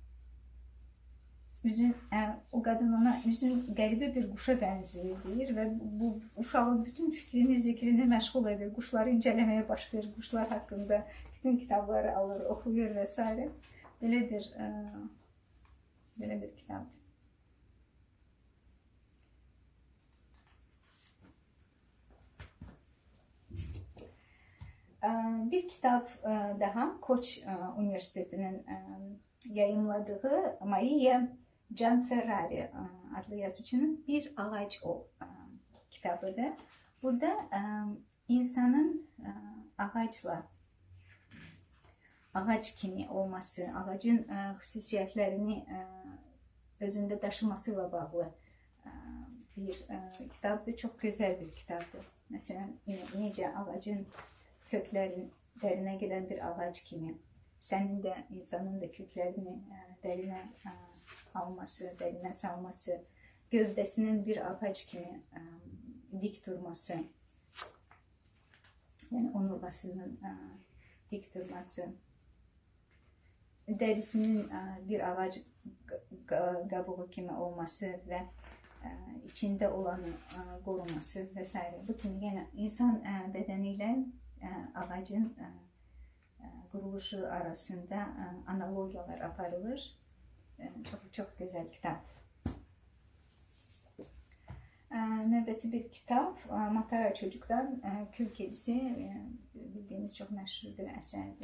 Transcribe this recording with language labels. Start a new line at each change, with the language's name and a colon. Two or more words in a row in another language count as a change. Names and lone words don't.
Azerbaijani: O qadın ona üzün qəribə bir quşa bənzəyir deyir və bu uşağın bütün fikrini, zikrini məşğul edir. Quşları incələməyə başlayır, quşlar haqqında bütün kitabları alır, oxuyur və s. Belə bir kitabdır.
Turkish: Bir kitap daha Koç Üniversitesi'nin yayımladığı Maria Gianferrari adlı yazıcının Bir Ağaç Ol kitabıdır.
Azerbaijani: Burada insanın ağaç kimi olması, ağacın xüsusiyyətlərini özündə daşımasıyla bağlı bir kitabdır. Çox gözəl bir kitabdır. Məsələn, necə ağacın köklərin dərinə gedən bir ağac kimi, sənin də insanın da köklərini dərinə alması, dərinə salması, gövdəsinin bir ağac kimi dik durması, yəni onurğasının dik durması, dərisinin bir ağac qabuğu kimi olması və
Turkish: içinde olanı koruması
Azerbaijani: vesaire.
Turkish: Bu kimi yani insan bedeniyle ağacın kuruluşu arasında
Azerbaijani: analogyalar aparılır.
Turkish: Çok çok güzel kitap. Növbəti bir kitap Matara Çocuk'tan Kül Kedisi, bildiğimiz çok meşhur bir eserdi.